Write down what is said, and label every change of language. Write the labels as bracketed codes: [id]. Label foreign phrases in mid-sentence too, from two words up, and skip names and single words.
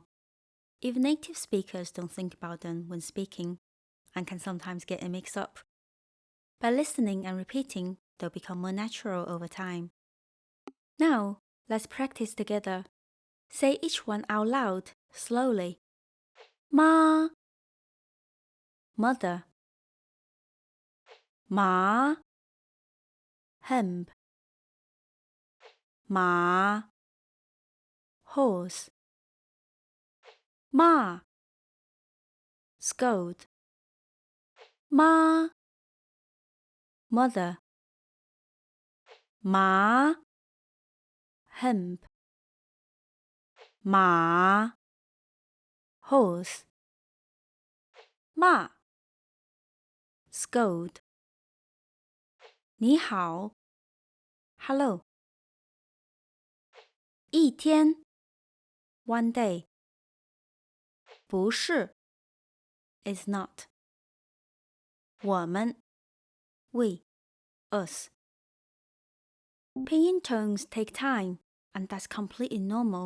[en] Even native speakers don't think about them when speaking, and can sometimes get a mix-up. By listening and repeating, they'll become more natural over time. Now, let's practice together. Say each one out loud, slowly. Ma, mother. Ma, hemp. Ma, horse. Ma, scold. Ma, mother. Ma, hemp. Ma, horse. Ma, scold. 你好 hello. 一天 one day. 不是 is not. 我们 we, us. Pinyin tones take time, and that's completely normal.